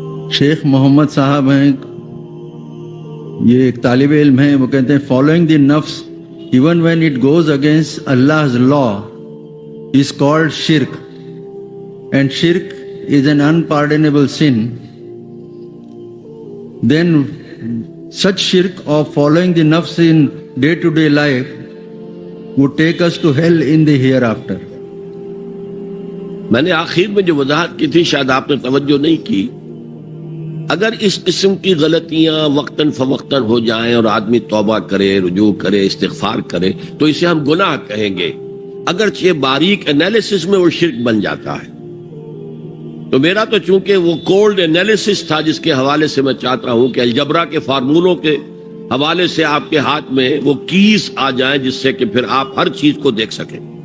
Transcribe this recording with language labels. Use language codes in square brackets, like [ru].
[hi] शेख मोहम्मद साहब हैं, ये एक तालिब इल्म हैं, वो कहते हैं [en] Following the नफ्स even when it goes against Allah's law is called shirk, and shirk is an unpardonable sin. Then such shirk of following the nafs in day-to-day life would take us to hell in the hereafter. [hi] मैंने आखिर में जो वजाहत की थी शायद आपने तवज्जो नहीं की। अगर इस किस्म की गलतियां वक्तन फवक्तन हो जाएं और आदमी तौबा करे, रुजू करे, इस्तिगफार करे, तो इसे हम गुनाह कहेंगे। अगरचे बारीक एनालिसिस में वो शिर्क बन जाता है। तो मेरा तो चूंकि वो कोल्ड एनालिसिस था, जिसके हवाले से मैं चाहता हूं कि अलजबरा के फार्मूलों के हवाले से आपके हाथ में वो कीज आ जाए, जिससे कि फिर आप हर चीज को देख सकें।